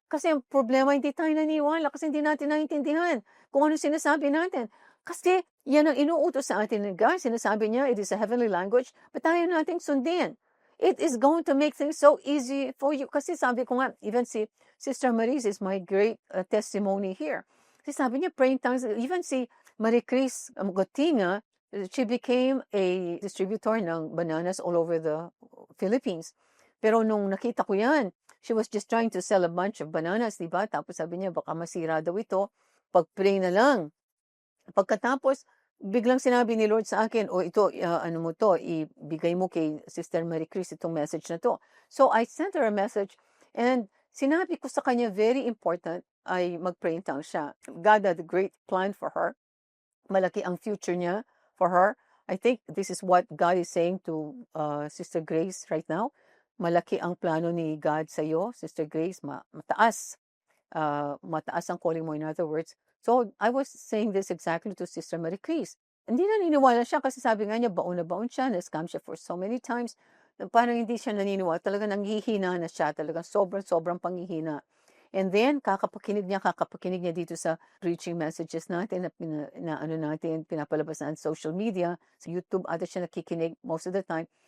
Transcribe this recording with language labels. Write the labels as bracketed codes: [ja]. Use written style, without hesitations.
[tl] Kasi ang problema, hindi tayo naniwala kasi hindi natin naiintindihan kung ano sinasabi natin. Kasi yan ang inuutos sa atin ng God. Sinasabi niya, [en] it is a heavenly language, but [tl] tayo nating sundin. [en] It is going to make things so easy for you. [tl] Kasi sabi ko nga, [en] even si Sister Maris is my great testimony here. [tl] Kasi sabi niya, [en] praying tongues, even si Marie Chris Gotinga, she became a distributor ng bananas all over the Philippines. [tl] Pero nung nakita ko yan, [en] she was just trying to sell a bunch of bananas, diba? [tl] Tapos sabi niya, baka masira daw ito. Pag-pray na lang. Pagkatapos, biglang sinabi ni Lord sa akin, ito, ano mo to, ibigay mo kay Sister Marie Chris itong message na to. [en] So, I sent her a message and [tl] sinabi ko sa kanya, [en] very important, ay mag-pray in tongues siya. God had a great plan for her. [tl] Malaki ang future niya [en] for her. I think this is what God is saying to Sister Grace right now. [tl] Malaki ang plano ni God sa iyo, Sister Grace, mataas. Mataas ang calling mo, [en] in other words. So, I was saying this exactly to Sister Marie Chris. [tl] Hindi naniniwala siya kasi sabi nga niya, baon na baon siya, na-scam siya [en] for so many times. [tl] Parang hindi siya naniniwala. Talagang nanghihina na siya. Talagang sobrang panghihina. And then, kakapakinig niya dito sa preaching messages natin na ano natin, pinapalabas na social media, sa YouTube, ata siya nakikinig [en] most of the time.